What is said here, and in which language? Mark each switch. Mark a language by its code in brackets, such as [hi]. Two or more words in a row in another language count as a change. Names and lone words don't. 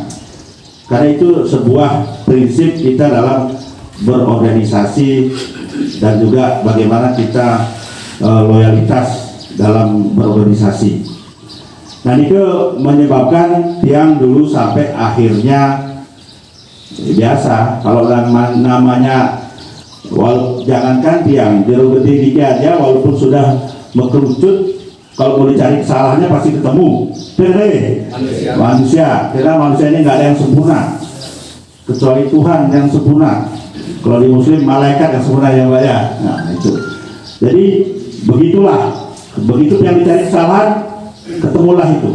[id] Karena itu sebuah prinsip kita dalam berorganisasi dan juga bagaimana kita loyalitas dalam berorganisasi. Dan itu menyebabkan tiang dulu sampai akhirnya biasa kalau namanya jangankan tiang jero gede dikit aja walaupun sudah mengkerucut, kalau mau dicari kesalahannya pasti ketemu. Manusia, karena manusia ini nggak ada yang sempurna kecuali Tuhan yang sempurna. Kalau di Muslim malaikat yang sempurna yang banyak. Nah itu. Jadi begitulah, begitu yang dicari kesalahan ketemulah itu.